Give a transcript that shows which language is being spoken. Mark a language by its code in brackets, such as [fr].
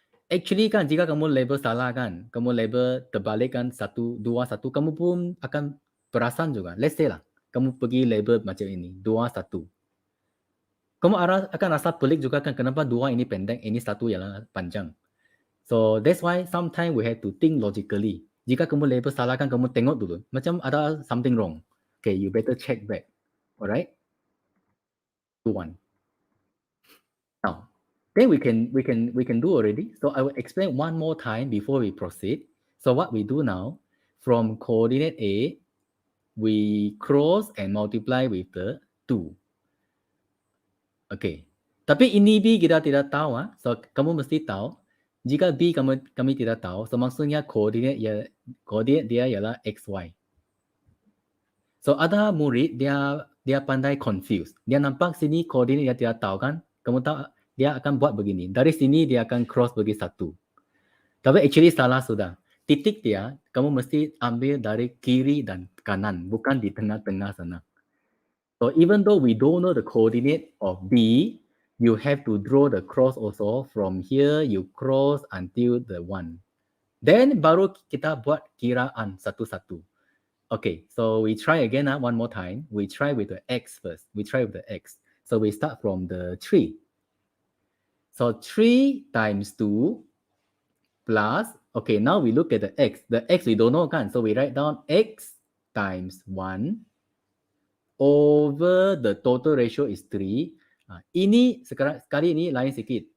[ms] Actually kan, jika kamu label salah kan, kamu label terbalik kan 1, 2, 1, kamu pun akan perasan juga. Let's say lah, kamu pergi label macam ini, 2, 1. Kamu akan rasa pelik juga kan, kenapa 2 ini pendek, ini 1 yang panjang. [en] So that's why sometimes we have to think logically. [ms] Jika kamu label salah kan, kamu tengok dulu, macam ada [en] something wrong. Okay, you better check back. Alright? 1. Now, then we can do already. So I will explain one more time before we proceed. So what we do now, from coordinate A, we cross and multiply with the 2. [ms] Okay. Tapi ini B kita tidak tahu. So kamu mesti tahu. Jika B kami tidak tahu, so maksudnya coordinate dia ialah XY. So ada murid dia pandai confuse. Dia nampak sini koordinat dia tidak tahu kan. Kamu tahu dia akan buat begini. Dari sini dia akan cross bagi 1. Tapi actually salah sudah. Titik dia, kamu mesti ambil dari kiri dan kanan, bukan di tengah-tengah sana. [en] So even though we don't know the coordinate of B, you have to draw the cross also. From here, you cross until the 1. Then [ms] baru kita buat kiraan satu-satu. [en] Okay, so we try again one more time. We try with the X first. We try with the X. So we start from the 3. So 3 times 2 plus, okay, now we look at the X. The X we don't know kan? So we write down X times 1 over the total ratio is 3. [ms] Ini sekali ini lain sikit.